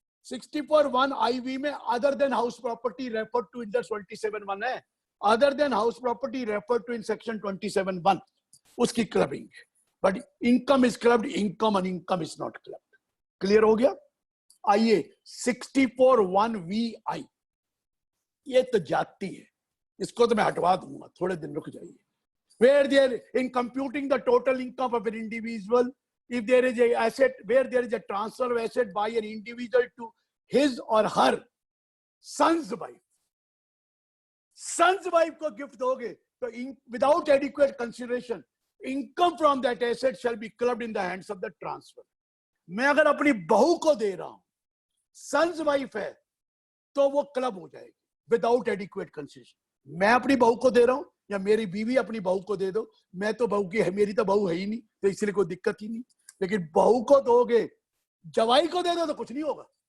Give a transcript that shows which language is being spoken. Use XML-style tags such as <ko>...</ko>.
<en>64(1) IV में other than house property refer to in the 27(1) है, other than house property refer to in section 27(1), उसकी clubbing. But income is clubbed, income और income is not clubbed.</en> <hi>Clear हो गया? आइए 64(1)(VI), ये तो जाती है, इसको तो मैं हटवा दूंगा, थोड़े दिन रुक जाइए।</hi> <en>Where there in computing the total income of an individual, if there is a asset, where there is a transfer of asset by an individual to his or her son's wife, son's wife</en> <hi>को gift दोगे तो</hi> <en>without adequate consideration, income from that asset shall be clubbed in the hands of the transfer.</en> <hi>मैं अगर अपनी बहू को दे रहा हूं, son's wife है, तो वो क्लब हो जाएगी</hi> <en>Without adequate consideration.</en> <hi>मैं अपनी बहू को दे रहा हूं या मेरी बीवी अपनी बहू को दे दो, मैं तो बहू की है, मेरी तो बहू है ही नहीं, तो इसलिए कोई दिक्कत ही नहीं। लेकिन बहू को दोगे, जवाई को दे दो तो कुछ नहीं होगा।</hi>